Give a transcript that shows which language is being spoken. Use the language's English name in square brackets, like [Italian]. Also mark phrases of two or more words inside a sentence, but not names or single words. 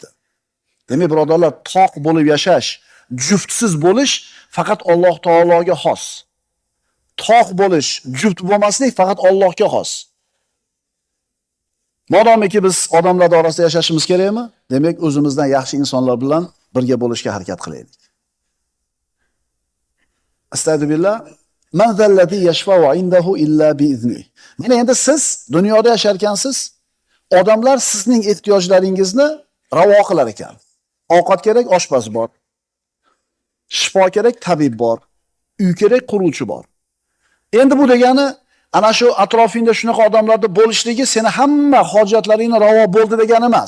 [Uzbek] Demak, birodarlar, toq bo'lib yashash, juftsiz bo'lish faqat Alloh taologa xos. Toq bo'lish, juft bo'lmaslik faqat Allohga xos. Modomiki biz odamlar orasida yashashimiz kerakmi? Demak, o'zimizdan yaxshi insonlar bilan birga bo'lishga harakat qilaylik. Astagfirullah. [Arabic] من ذا الذي يشفع عنده إلا بإذن. [Uzbek] Mana endi siz dunyoda yasharkansiz, odamlar sizning ehtiyojlaringizni ravo qilar ekan. Ovqat kerak, oshpaz bor. Shifo kerak, tabib bor. Uy kerak, quruvchi bor. Endi bu degani ana shu atrofingda shunaqa odamlarda bo'lishligi seni hamma hojatlaringni ravo bo'ldi degani emas.